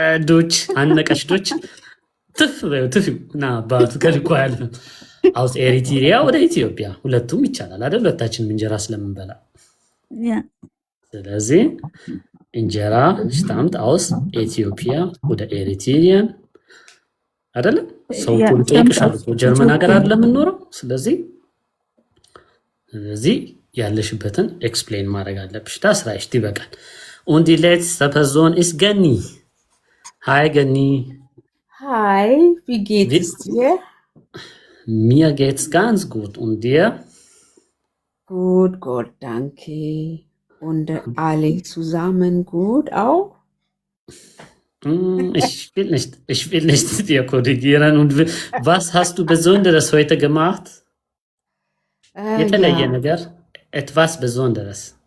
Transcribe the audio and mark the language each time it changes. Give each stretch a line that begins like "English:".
Amharic: ዶች አነቀሽ ዶች ትፍ ና ባቱ ከልኮ አያልፍም። aus ኤሪትሪያ ወደ ኢትዮጵያ ሁለቱም ይቻላል አይደል? ሁለታችንም እንጀራ ስለምንበላ
German: Ja. ስለዚህ እንጀራ stammt aus Ethiopia oder Eritrea አይደል?
Amharic: ሰው ሁሉ ጠይቅሻል እኮ ጀርመን ሀገር አይደል የምንኖረው? ስለዚህ ያለሽበትን ኤክስፕሌን ማድረግ አለብሽ።
German: das reicht ይበቃል። Und die letzte Person ist Gani. Hi Gani. Hi, wie geht es dir? Mir geht's ganz gut. Und dir? Gut, danke. Und alle zusammen gut auch? Ich will nicht dir korrigieren. Und was hast du Besonderes heute gemacht?
Amharic: የተለየ ነገር
German: etwas Besonderes.